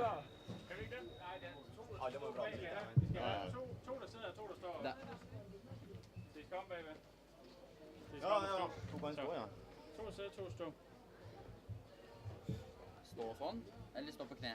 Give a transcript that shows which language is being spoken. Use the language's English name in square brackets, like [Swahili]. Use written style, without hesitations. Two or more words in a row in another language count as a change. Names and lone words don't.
[Norwegian] Alle må blande litt. [Danish] To der sidder og to der står. Der. De skal om bagved. Ja. To på en stå, ja. To der sidder, to stå. [Norwegian] Stå sånn, eller stå på kne?